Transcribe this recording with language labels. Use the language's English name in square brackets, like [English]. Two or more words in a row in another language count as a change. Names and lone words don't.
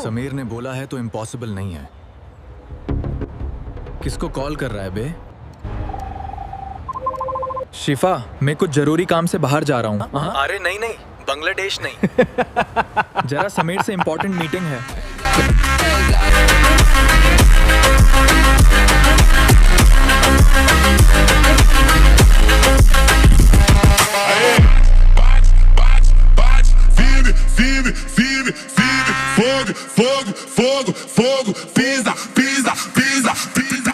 [Hindi] समीर ने बोला है तो इम्पॉसिबल नहीं है। किसको कॉल कर रहा है बे? शिफा, मैं कुछ जरूरी काम से बाहर जा रहा हूँ। अरे नहीं नहीं, बांग्लादेश नहीं। जरा समीर से [English] important meeting [Hindi] है। [Portuguese] Fogo, fogo, fogo, fogo, pisa, pisa, pisa, pisa.